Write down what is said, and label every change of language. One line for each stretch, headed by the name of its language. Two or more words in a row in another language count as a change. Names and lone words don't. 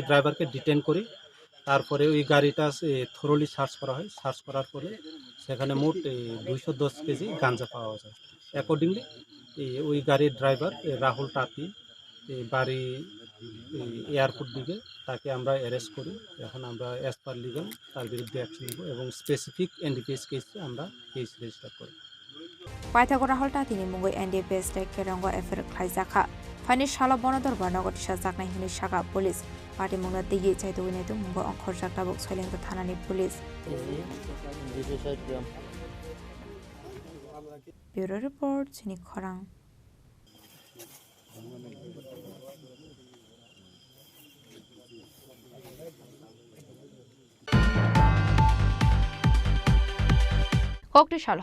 Bangla: ড্রাইভারকে ডিটেন করি তারপরে ওই গাড়িটা থরলি সার্চ করা হয় সার্চ করার পরে সেখানে মোট 210 কেজি গাঁজা পাওয়া যায় অ্যাকর্ডিংলি ওই গাড়ির ড্রাইভার রাহুল টাতি বাড়ি এয়ারপোর্ট দিকে তাকে আমরা অ্যারেস্ট করি এখন আমরা
English: as per legal
Bangla: তার বিরুদ্ধে অ্যাকশন নেব এবং স্পেসিফিক এনডিপিএস কেসে আমরা কেস রেজিস্টার করি
Kok Borok: Paithago rahul tati ni mungoi NDPS take kerango efer khlaijaka Fani shala bonodor banagor tisha jaknai hini saga
English: police party
Kok Borok: mungna digi chaitu wine tu mungo onkhor jakta bok soilengta thanani
English: police Bureau report
Kok Borok: Chini Khorang Koktishal